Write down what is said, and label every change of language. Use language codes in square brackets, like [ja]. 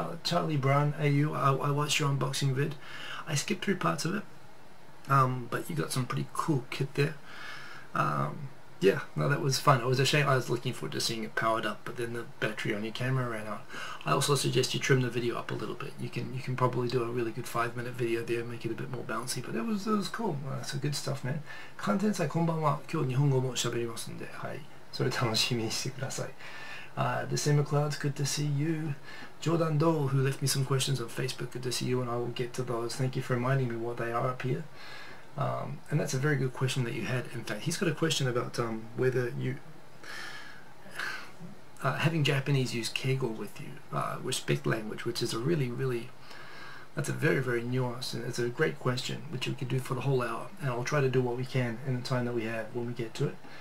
[en] Charlie Brown, AU, I watched your unboxing vid. I skipped through parts of it, but you got some pretty cool kit there. Yeah, no, that was fun. It was a shame. I was looking forward to seeing it powered up, but then the battery on your camera ran out. I also suggest you trim the video up a little bit. You can probably do a really good 5-minute video there, make it a bit more bouncy, but it was cool. So good stuff, man. [ja] 関天祭こんばんは。今日日本語も喋りますんで、はい。それ楽しみにしてください。 [en] December Clouds, good to see you. Jordan Dole, who left me some questions on Facebook, good to see you, and I will get to those. Thank you for reminding me what they are up here. And that's a very good question that you had. In fact, he's got a question about whether you having Japanese use keigo with you, respect language, which is a really that's a very nuanced, and it's a great question which we could do for the whole hour, and I'll try to do what we can in the time that we have when we get to it.